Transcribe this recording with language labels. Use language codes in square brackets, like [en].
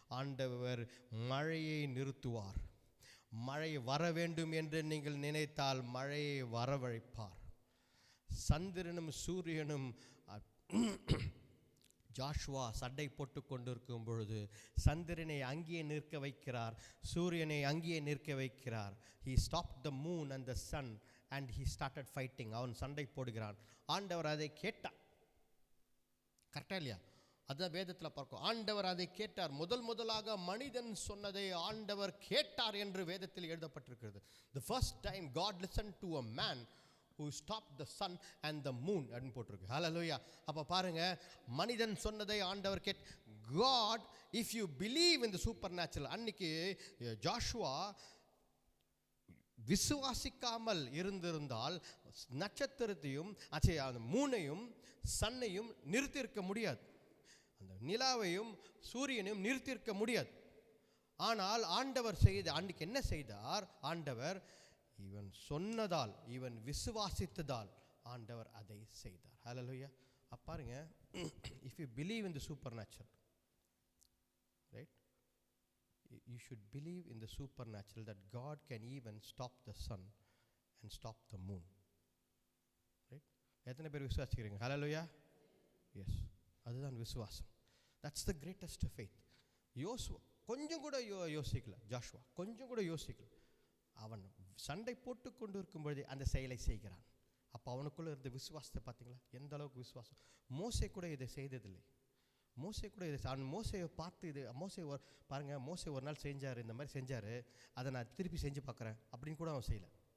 [ta] ஆண்டவர் மழையை நிறுத்துவார். மழை வர வேண்டும் என்று நீங்கள் நினைத்தால் மழையை வரவழைப்பார். சந்திரனும் சூரியனும் ஜாஷுவா சண்டை போட்டு கொண்டிருக்கும் பொழுது சந்திரனை அங்கேயே நிற்க வைக்கிறார், சூரியனை அங்கேயே நிற்க வைக்கிறார். [en] He stopped the moon and the sun and he started fighting. [ta] அவன் சண்டை போடுகிறான். ஆண்டவர் அதை கேட்டார். கரெக்டா இல்லையா? அதுதான் வேதத்தில் பார்க்கும். ஆண்டவர் அதை கேட்டார். முதலாக மனிதன் சொன்னதை ஆண்டவர் கேட்டார் என்று வேதத்தில் எழுதப்பட்டிருக்கிறது. [en] The first time God listened to a man who stopped the sun and the moon [ta] அப்படின்னு போட்டிருக்கு. ஹல்லேலூயா. அப்போ பாருங்க, மனிதன் சொன்னதை ஆண்டவர் [en] God, if you believe in the supernatural, [ta] அன்னைக்கு ஜாஷுவா விசுவாசிக்காமல் இருந்திருந்தால் நட்சத்திரத்தையும் அந்த மூனையும் சன்னையும் நிறுத்தியிருக்க முடியாது, அந்த நிலாவையும் சூரியனையும் நிறுத்தியிருக்க முடியாது. ஆனால் ஆண்டவர் அன்னைக்கு என்ன செய்தார்? ஆண்டவர் இவன் சொன்னதால், இவன் விசுவாசித்ததால் ஆண்டவர் அதை செய்தார். ஹல்லேலூயா. பாருங்க, [en] if you believe in the supernatural, right, you should believe in the supernatural that God can even stop the sun and stop the moon, right? [ta] எத்தனை பேர் விசுவாசிக்கிறீங்க? [en] Hallelujah. Yes, [ta] அதுதான் விசுவாசம். [en] that's the greatest faith. [ta] யோசுவா கொஞ்சம் கூட யோசிக்கல. ஜாஷுவா கொஞ்சம் கூட யோசிக்கல. அவன் சண்டை போட்டு கொண்டு இருக்கும் பொழுதே அந்த செயலை செய்கிறான். அப்போ அவனுக்குள்ளே இருந்த விசுவாசத்தை பார்த்தீங்களா? எந்த அளவுக்கு விசுவாசம். மோசே கூட இதை செய்ததில்லை. மோசையை பார்த்து இது மோசே ஒரு நாள் செஞ்சார், இந்த மாதிரி செஞ்சார், அதை நான் திருப்பி செஞ்சு பார்க்குறேன் அப்படின்னு கூட அவன் செய்யலை.